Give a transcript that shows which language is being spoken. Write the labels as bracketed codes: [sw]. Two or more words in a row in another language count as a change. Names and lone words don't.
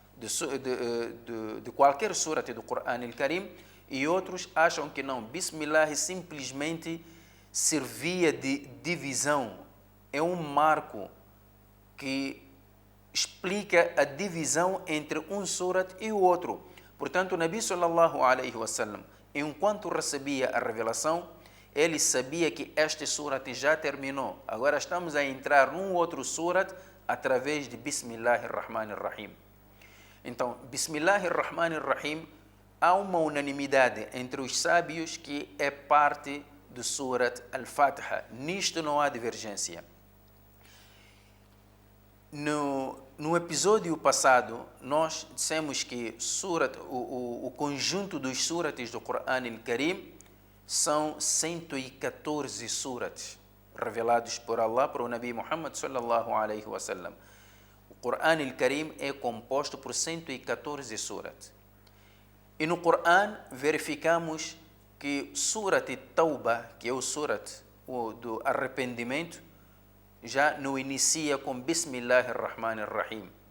[pt] de qualquer surat do Coran al-Karim, e outros acham que não, Bismillah simplesmente servia de divisão, é um marco que explica a divisão entre um surat e o outro. Portanto, o Nabi [ar] صلى الله عليه وسلم, [pt] enquanto recebia a revelação, ele sabia que este surat já terminou. Agora estamos a entrar num outro surat através de [ar] بسم الله الرحمن الرحيم. Então, بسم الله الرحمن الرحيم, [pt] há uma unanimidade entre os sábios que é parte do Surat Al-Fatiha. Nisto não há divergência. No episódio passado, nós dissemos que o conjunto dos surates do Coran al-Karim são 114 surates revelados por Allah para o Nabi Muhammad [ar] صلى الله عليه وسلم. [pt] O Coran al-Karim é composto por 114 surates. E no Coran verificamos que Surat Tauba, que é o surat do arrependimento, já não inicia com [ar] بسم الله الرحمن الرحيم.